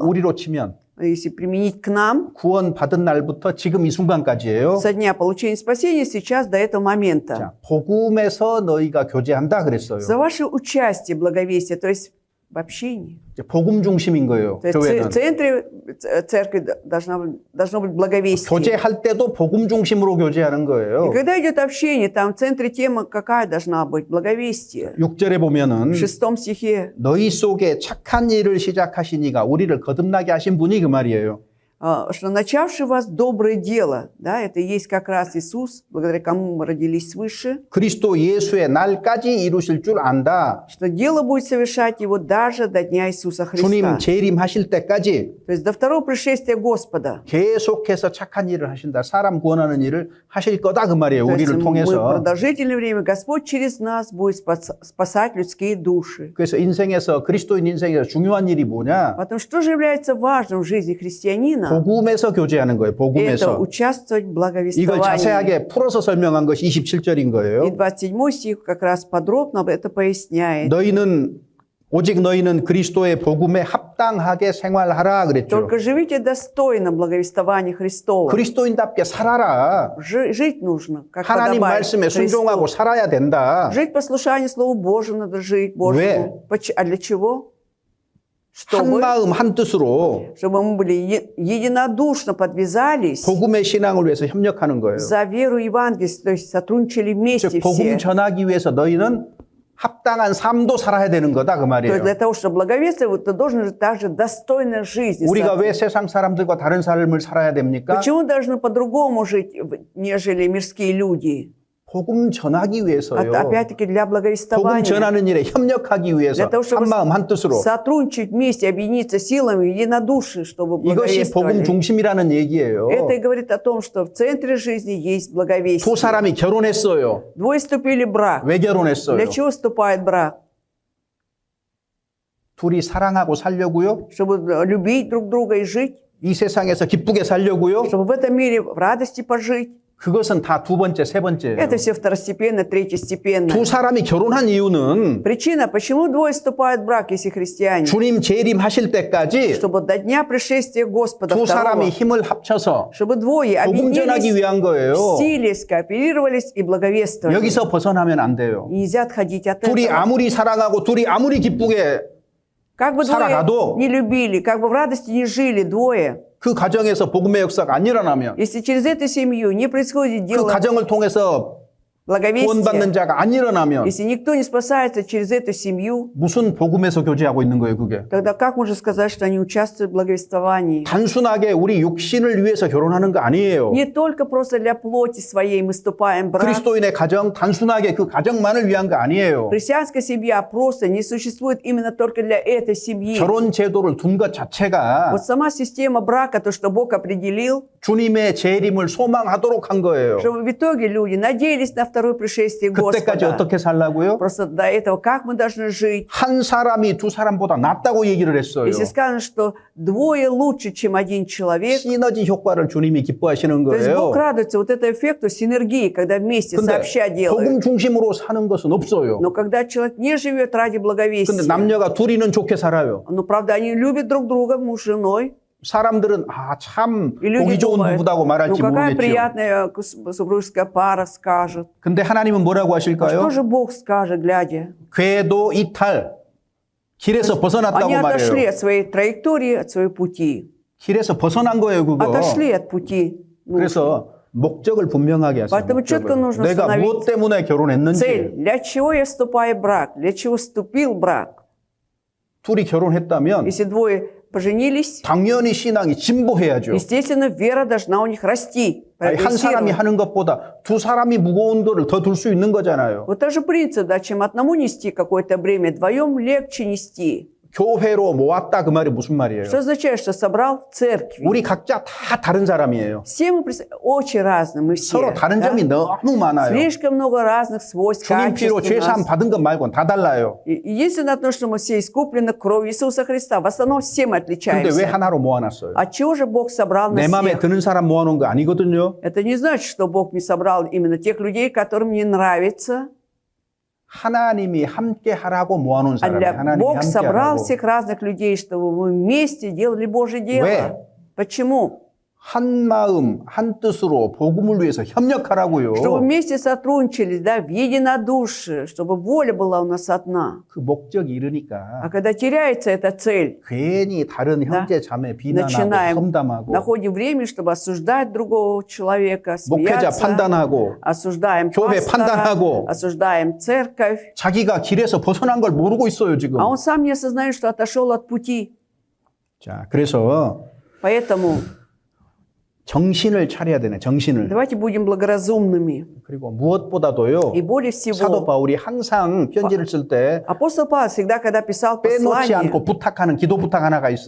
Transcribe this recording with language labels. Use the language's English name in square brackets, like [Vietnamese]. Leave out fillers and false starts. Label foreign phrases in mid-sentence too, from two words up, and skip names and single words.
[Korean] 우리로 치면 [Russian] Если применить к нам, [Korean] 구원받은 날부터 지금 이 순간까지예요. [Russian] со дня получения спасения сейчас до этого момента. [Korean] 자, 복음에서 너희가 교제한다 그랬어요. [Russian] За ваше участие в благовестии, то есть в общении. [Korean] 이제 복음 중심인 거예요. [Russian] То есть [Korean] 교회는. [Russian] в центре церкви должно быть благовестие. [Korean] 교제할 때도 복음 중심으로 교제하는 [Russian] И [Korean] 거예요. [Russian] когда идет общение, там в центре тема какая должна быть? Благовестие. [Korean] 6절에 보면은 [Russian] В 6 стихе, [Korean] 너희 속에 착한 일을 시작하시니가 우리를 거듭나게 하신 분이 그 말이에요. [Russian] что начавший вас доброе дело, да, это и есть как раз Иисус, благодаря кому мы родились свыше, [Korean] 그리스도 예수의 날까지 이루실 줄 안다. [Russian] что дело будет совершать его даже до дня Иисуса [Korean] 주님 [Russian] Христа. [Korean] 재림하실 때까지 [Russian] То есть до второго пришествия Господа. [Korean] 계속해서 착한 일을 하신다. 사람 구원하는 일을 하실 거다 그 말이에요. [Russian] То есть [Korean] 우리를 [Russian] мы [Korean] 통해서. [Russian] продолжительное время, Господь через нас будет спасать людские души. [Korean] 그래서 인생에서 그리스도인 인생에서 중요한 일이 뭐냐? [Russian] Потому что же является важным в жизни христианина? [Korean] 복음에서 교제하는 거예요. [Russian] Это [Korean] 복음에서. [Russian] участвовать в [Korean] 이걸 [Russian] благовествовании. [Korean] 자세하게 풀어서 설명한 것이 27절인 [Russian] И [Korean] 거예요. [Russian] 27 стих как раз подробно это поясняет. [Korean] 오직 너희는 그리스도의 복음에 합당하게 생활하라 그랬죠. [Russian] Только живите достойно благовествования Христова. [Korean] 그리스도인답게 살아라. [Russian] Жить нужно, как [Korean] 하나님 [Russian] подобает [Korean] 말씀에 순종하고 [Russian] Христу. [Korean] 살아야 된다. [Russian] Жить послушание Слову Божьему надо жить Божьему. А для чего? [Korean] 한 [Russian] Чтобы, [Korean] 마음 한 뜻으로 [Russian] чтобы мы были единодушно подвязались [Korean] 복음의 신앙을 위해서 협력하는 거예요. [Russian] за веру Евангелия, то есть сотрудничали вместе [Korean] 즉 복음 [Russian] все. [Korean] 전하기 위해서 너희는 합당한 삶도 살아야 되는 거다 그 [Russian] То есть [Korean] 말이에요. [Russian] для того, чтобы благовествовать, ты должен же также достойно жизни. [Korean] 우리가 왜 세상 사람들과 다른 삶을 살아야 됩니까? [Russian] Почему должны по-другому жить, нежели мирские люди? [Korean] 복음 전하기 위해서요. [Russian] Опять-таки для [Korean] 복음 [Russian] благовествования. [Korean] 전하는 일에 협력하기 위해서 [Russian] Для того, чтобы [Korean] 한 마음 한 뜻으로. [Russian] сотрудничать вместе, объединиться силами, единодушие, чтобы [Korean] 이것이 복음 [Russian] благовествовали. [Korean] 중심이라는 얘기예요. [Russian] Это и говорит о том, что в центре жизни есть [Korean] 두 [Russian] благовестие. [Korean] 사람이 결혼했어요. [Russian] Двое вступили в брак. [Korean] 왜 결혼했어요? [Russian] Для чего вступает брак? [Korean] 둘이 사랑하고 살려고요. [Russian] Чтобы любить друг друга и жить? [Korean] 이 세상에서 기쁘게 살려고요. [Russian] Чтобы в этом мире в радости пожить? [Korean] 그것은 다 두 번째, 세 번째예요. [Russian] Это все второстепенно, третьестепенно. [Korean] 두 사람이 결혼한 이유는 [Russian] Причина, почему двое вступают в брак, если христиане? [Korean] 주님 재림하실 때까지 [Russian] Чтобы до дня пришествия Господа [Korean] 두 [Russian] второго, [Korean] 사람이 힘을 합쳐서 [Russian] чтобы двое [Korean] 복음 전하기 [Russian] объединились [Korean] 위한 거예요. [Russian] в силе, скооперировались и благовествовали. [Korean] 여기서 벗어나면 안 돼요. [Russian] Нельзя отходить от [Korean] 둘이 [Russian] этого. [Korean] 아무리 사랑하고 둘이 아무리 기쁘게 [Russian] Как бы [Korean] 살아가도 [Russian] двое не любили, как бы в радости не жили двое, [Korean] 그 가정에서 복음의 역사가 안 일어나면 [Russian] если через эту семью не происходит [Korean] 그 [Russian] дело [Korean] 가정을 통해서 구원받는 [Russian] благовестия, [Korean] 자가 안 일어나면 [Russian] если никто не спасается через эту семью, [Korean] 무슨 복음에서 교제하고 있는 거예요, 그게? [Russian] тогда как можно сказать, что они участвуют в благовествовании? [Korean] 단순하게 우리 육신을 위해서 결혼하는 거 아니에요. [Russian] Не только просто для плоти своей мы вступаем в брак. [Korean] 그리스도인의 가정, 단순하게 그 가정만을 위한 거 아니에요. [Russian] Христианская семья просто не существует именно только для этой семьи. [Korean] 결혼 제도를 둔 것 자체가 [Russian] Вот сама система брака, то, что Бог определил, [Korean] 주님의 재림을 소망하도록 한 거예요. [Russian] чтобы в итоге люди надеялись на второе пришествие [Korean] 그때까지 [Russian] Господа. [Korean] 어떻게 살라고요? [Russian] Просто до этого как мы должны жить? [Korean] 한 사람이 두 사람보다 낫다고 얘기를 했어요. [Russian] Если сказано, что двое лучше, чем один человек, [Korean] 시너지 효과를 주님이 기뻐하시는 [Russian] то есть Бог [Korean] 거예요. [Russian] радуется вот этому эффекту синергии, когда вместе [Korean] 근데 [Russian] сообща делают. [Korean] 복음 중심으로 사는 것은 없어요. [Russian] Но когда человек не живет ради [Korean] 근데 [Russian] благовестия, [Korean] 남녀가 둘이는 좋게 살아요. [Russian] но правда они любят друг друга, муж с женой, [Korean] 사람들은 참 [Russian] и люди [Korean] 보기 좋은 [Russian] думают, [Korean] 부부다고 [Russian] ну [Korean] 말할지 [Russian] какая [Korean] 모르겠죠. [Russian] приятная супружеская пара скажет. [Korean] 근데 하나님은 뭐라고 [Russian] А [Korean] 하실까요? [Russian] что же Бог скажет, глядя? [Korean] 궤도 이탈, 길에서 [Russian] Они [Korean] 벗어났다고 [Russian] отошли [Korean] 말해요. [Russian] от своей траектории, от своей пути. [Korean] 길에서 벗어난 거예요, 그거. [Russian] Отошли от пути. Ну, [Korean] 그래서 목적을 분명하게 하세요. [Russian] Поэтому четко [Korean] 목적을. [Russian] нужно [Korean] 내가 [Russian] установить [Korean] 무엇 때문에 결혼했는지. [Russian] цель. Для чего я вступаю в брак? Для чего вступил в брак? [Korean] 둘이 결혼했다면 [Russian] Если двое поженились, [Korean] 당연히 신앙이 진보해야죠. [Russian] естественно, вера должна у них расти. [Korean] 아니, 한 사람이 [Russian] прогрессировать. [Korean] 하는 것보다 두 사람이 무거운 거를 더 둘 수 있는 거잖아요. [Russian] Вот тот же принцип, да, чем одному нести какое-то бремя, вдвоем легче нести. [Korean] 교회로 모았다 그 말이 무슨 말이에요? [Russian] Что означает, что собрал в церкви? [Korean] 우리 각자 다 다른 사람이에요. [Russian] Все мы очень разные, мы все. [Korean] 서로 다른 [Russian] да? [Korean] 점이 너무 많아요. [Russian] Слишком много разных свойств, [Korean] 주님 [Russian] качеств [Korean] 피로 [Russian] у [Korean] 죄 사함 [Russian] нас. [Korean] 받은 것 말고는 다 달라요. [Russian] И единственное то, что мы все искуплены кровью Иисуса Христа. В основном все мы [Korean] 근데 왜 [Russian] отличаемся. [Korean] 하나로 모아놨어요? [Russian] От чего же Бог собрал [Korean] 내 [Russian] нас [Korean] 마음에 [Russian] всех? [Korean] 드는 사람 모아놓은 거 아니거든요. [Russian] Это не значит, что Бог не собрал именно тех людей, которым не нравится. [Korean] 하나님이 함께 하라고 모아놓은 [Russian] А [Korean] 사람이 하나님이 [Russian] Бог [Korean] 함께 [Russian] собрал [Korean] 하라고. [Russian] всех разных людей, чтобы мы вместе делали Божье дело. [Korean] 왜? [Russian] Почему? [Korean] 한 마음, 한 뜻으로 복음을 위해서 협력하라고요. [Russian] Чтобы вместе сотрудничали, да, в единодушии, чтобы воля была у нас одна. [Korean] 그 목적이 이르니까 [Russian] А когда теряется эта цель, [Korean] 괜히 다른 [Russian] Да. [Korean] 형제 자매 비난하고 [Russian] начинаем, [Korean] 험담하고 [Russian] находим время, чтобы осуждать другого человека, [Korean] 목회자 [Russian] смеяться, [Korean] 판단하고 [Russian] осуждаем [Korean] 교회 [Russian] пастора, [Korean] 판단하고 [Russian] осуждаем церковь. [Korean] 자기가 길에서 벗어난 걸 모르고 있어요 지금. [Russian] А он сам не осознает, что отошел от пути. [Korean] 자, 그래서 [Russian] Поэтому [Korean] 정신을 차려야 되네. 정신을. [Russian] давайте будем благоразумными. [Korean] 그리고 무엇보다도요. [Russian] И более [Korean] 사도 [Russian] всего, [Korean] 바울이 항상 편지를 쓸 때 [Russian] апостол Павел всегда, когда писал [Korean] 빼놓지 [Russian] послание, [Korean] 않고 부탁하는 기도 부탁 하나가 있어요.